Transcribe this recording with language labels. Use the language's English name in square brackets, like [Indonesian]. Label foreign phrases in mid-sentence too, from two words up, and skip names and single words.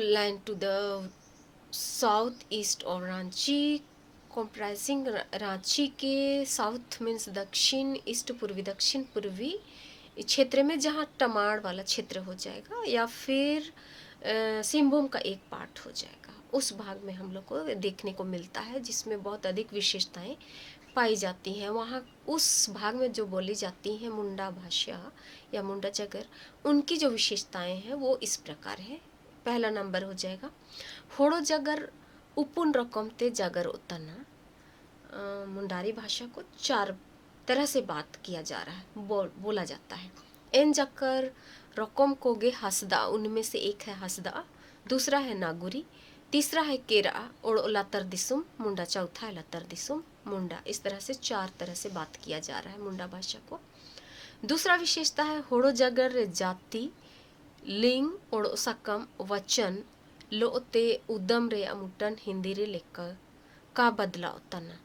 [English] land to the south east [Hindi] और रांची, कॉम्प्राइजिंग रांची के साउथ मीन्स दक्षिण, ईस्ट पूर्वी, दक्षिण पूर्वी क्षेत्र में जहाँ टमाड़ वाला क्षेत्र हो जाएगा या फिर सिंहभूम का एक पार्ट हो जाएगा, उस भाग में हम लोग को देखने को मिलता है जिसमें बहुत अधिक विशेषताएं पाई जाती हैं। वहाँ उस भाग में जो बोली जाती हैं मुंडा भाषा या मुंडा जगर, उनकी जो विशेषताएं हैं वो इस प्रकार है। पहला नंबर हो जाएगा [Mundari] होड़ो जगर उपुन रकम ते जगर उतना। [Hindi] मुंडारी भाषा को चार तरह से बात किया जा रहा है, बोला जाता है। [Mundari] एन जकर रकम कोगे हसदा, [Hindi] उनमें से एक है हसदा, दूसरा है नागुरी, तीसरा है केरा और [Mundari] लतर दिसुम मुंडा, [Hindi] चौथा है [Mundari] लतर दिसुम मुंडा। [Hindi] इस तरह से चार तरह से बात किया जा रहा है मुंडा भाषा को। दूसरा विशेषता है [Mundari] होड़ो जगर [Hindi] जाति, लिंग और [Mundari] सकम वचन लोते उदम रे अमुटन हिंदी रे [Hindi] लेकर का बदलाव [Mundari] तना।